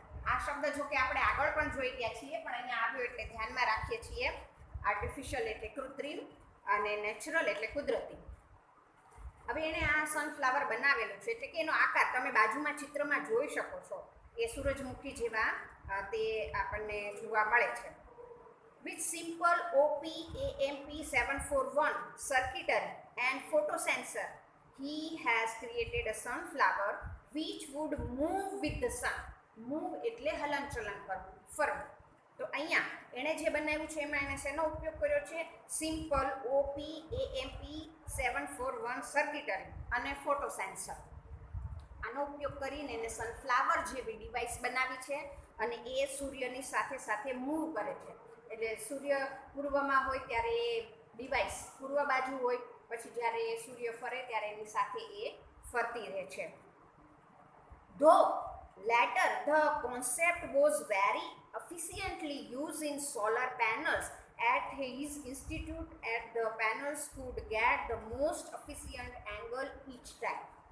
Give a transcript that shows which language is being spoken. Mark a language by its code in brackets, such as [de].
[gu] આ શબ્દ જો કે આપણે આગળ પણ જોઈ ગયા છીએ પણ અહીંયા આવ્યો એટલે ધ્યાનમાં રાખીએ છીએ. આર્ટિફિશિયલ એટલે કૃત્રિમ અને નેચરલ એટલે કુદરતી. હવે એણે આ સનફ્લાવર બનાવેલું છે એટલે કે એનો આકાર તમે બાજુમાં ચિત્રમાં જોઈ શકો છો. એ સૂરજમુખી જેવા તે આપણને જોવા મળે છે. [en] With simple OP-AMP741 circuitry and photosensor, he has created a sunflower which would move with the sun. [gu] Move એટલે હલનચલન કરવું, ફરવું. તો અહીંયા એણે જે બનાવ્યું છે એમાં એને શેનો ઉપયોગ કર્યો છે? સિમ્પલ OP-AMP741 સર્કિટરી અને ફોટો સેન્સર. આનો ઉપયોગ કરીને એને સનફ્લાવર જેવી ડિવાઇસ બનાવી છે અને એ સૂર્યની સાથે સાથે મૂવ કરે છે. એટલે સૂર્ય પૂર્વમાં હોય ત્યારે એ ડિવાઇસ પૂર્વ બાજુ હોય, પછી જ્યારે સૂર્ય ફરે ત્યારે એની સાથે એ ફરતી રહે છે. [en] Though later the concept was very efficiently used in solar panels at his institute, at the panels could get the most efficient angle each time.